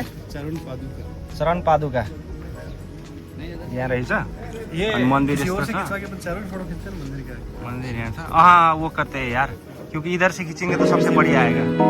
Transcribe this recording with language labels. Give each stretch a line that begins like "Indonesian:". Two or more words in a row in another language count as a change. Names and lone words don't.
Nepali: चरण पादुका यहाँ रहेछ। अनि मंदिर यस्तो छ। मंदिर यहाँ था।
Hindi: हाँ वो करते हैं यार, क्योंकि इधर से खींचेंगे तो सबसे बढ़िया आएगा।